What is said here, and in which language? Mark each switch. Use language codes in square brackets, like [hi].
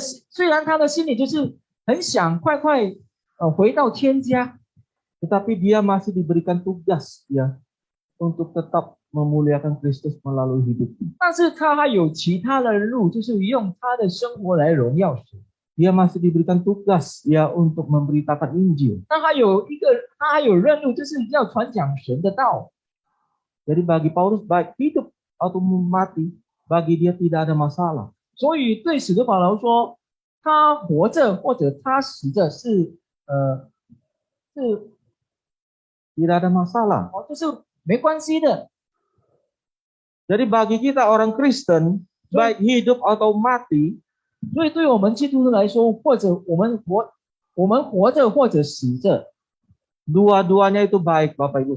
[zh] 虽然他的心里就是很想快快回到天家， [id] Tetapi dia masih diberikan tugas ya untuk tetap memuliakan Kristus melalui hidupnya. [zh] 但是他还有其他的路，就是用他的生活来荣耀神。 [id] Dia masih diberikan tugas ya untuk memberitakan Injil. [zh] 他还有任务，就是要传讲神的道。 [id] Jadi bagi Paulus baik hidup atau mati, bagi dia tidak ada masalah. [zh] 所以对使徒保罗说，他活着或者他死着是 [id] Tidak ada masalah. [zh] 就是没关系的。 [id] Jadi bagi kita orang Kristen, baik hidup atau mati, [zh] 所以对我们基督徒来说，或者我们活着或者死着， [id] dua-duanya itu baik, Bapak Ibu